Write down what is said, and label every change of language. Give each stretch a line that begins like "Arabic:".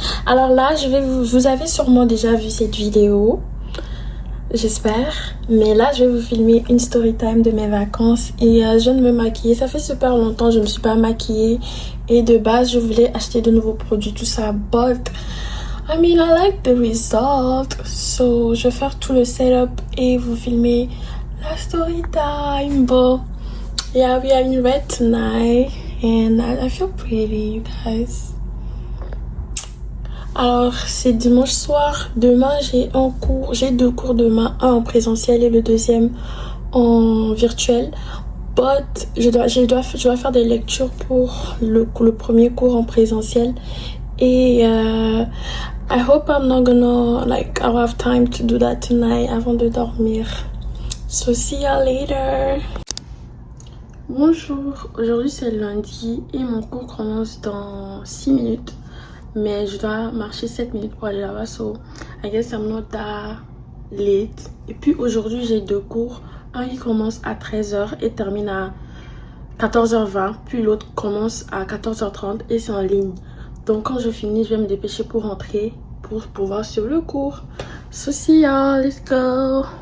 French: Alors là, vous avez sûrement déjà vu cette vidéo, j'espère, mais là je vais vous filmer une story time de mes vacances et je viens de me maquiller. Ça fait super longtemps je ne me suis pas maquillée et de base je voulais acheter de nouveaux produits, tout ça,
English: but I mean I like the result,
French: so je vais faire tout le setup et vous filmer la story time.
English: But yeah, we are in red tonight and I feel pretty, you guys.
French: Alors c'est dimanche soir. Demain j'ai deux cours demain, un en présentiel et le deuxième en virtuel.
English: But
French: je dois faire des lectures pour le premier cours en présentiel et
English: I hope I'm not gonna I'll have time to do that tonight
French: avant de dormir.
English: So see you later.
French: Bonjour, aujourd'hui c'est lundi et mon cours commence dans 6 minutes. Mais je dois marcher 7 minutes pour aller là-bas.
English: So I guess I'm not that late.
French: Et puis aujourd'hui j'ai deux cours. Un qui commence à 13h et termine à 14h20. Puis l'autre commence à 14h30 et c'est en ligne. Donc quand je finis, je vais me dépêcher pour rentrer pour pouvoir suivre le cours.
English: So see y'all, let's go.